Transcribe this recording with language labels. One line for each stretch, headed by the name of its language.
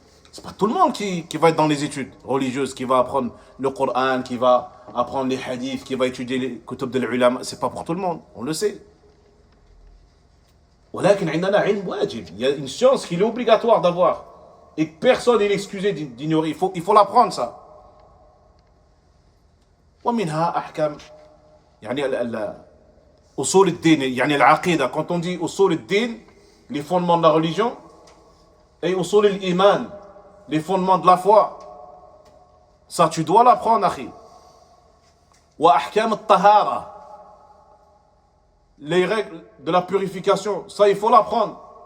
French: C'est pas tout le monde qui va être dans les études religieuses, qui va apprendre le Coran, qui va apprendre les hadiths, qui va étudier les kutub de l'ulama. C'est pas pour tout le monde, on le sait.
Arabic: ولكن عندنا علم واجب.
French: Il y a une science qu'il est obligatoire d'avoir et que personne n'est excusé d'ignorer. Il faut l'apprendre ça.
Arabic: ومنها أحكام يعني أصول الدين يعني العقيدة.
French: Quand on dit أصول الدين, les fondements de la religion, et أصول الإيمان, les fondements de la foi, ça tu dois l'apprendre, akhi.
Arabic: Wa ahkam al-tahara.
French: Les règles de la purification, ça il faut l'apprendre.